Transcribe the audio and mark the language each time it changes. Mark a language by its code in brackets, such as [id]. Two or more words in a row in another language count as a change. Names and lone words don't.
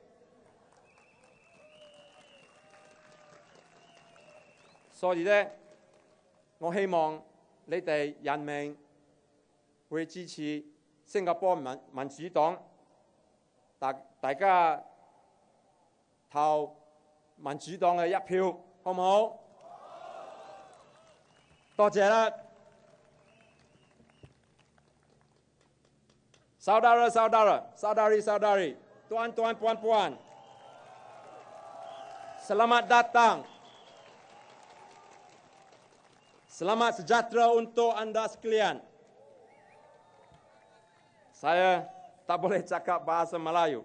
[yue] 所以咧，我希望你哋人民會支持新加坡民主黨，大家投民主黨嘅一票，好唔好？多謝啦。 [ms] Saudara-saudari, tuan-tuan, puan-puan, selamat datang. Selamat sejahtera untuk anda sekalian. Saya tak boleh cakap bahasa Melayu.